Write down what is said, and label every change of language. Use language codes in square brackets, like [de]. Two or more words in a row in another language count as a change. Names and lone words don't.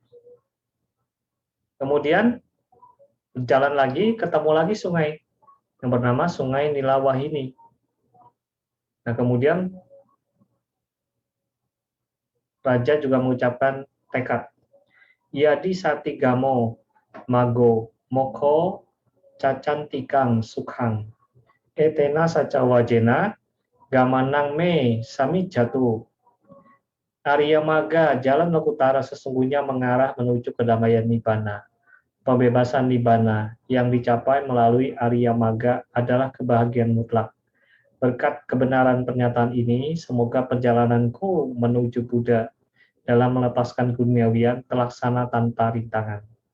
[id] Kemudian berjalan lagi, ketemu lagi sungai yang bernama Sungai Nilawahini. Nah, kemudian Raja juga mengucapkan tekad. [pi] Yadi Satigamo Mago Moko Cacantikang Sukhang Etena Saca Wajena Gamanang Me Sami Jatu. Arya Maga, [id] jalan Lokutara sesungguhnya mengarah menuju kedamaian Nibbana. Pembebasan Nibbana yang dicapai melalui [pi] Arya Maga [id] adalah kebahagiaan mutlak. Berkat kebenaran pernyataan ini, semoga perjalananku menuju Buddha dalam melepaskan keduniawian terlaksana tanpa rintangan.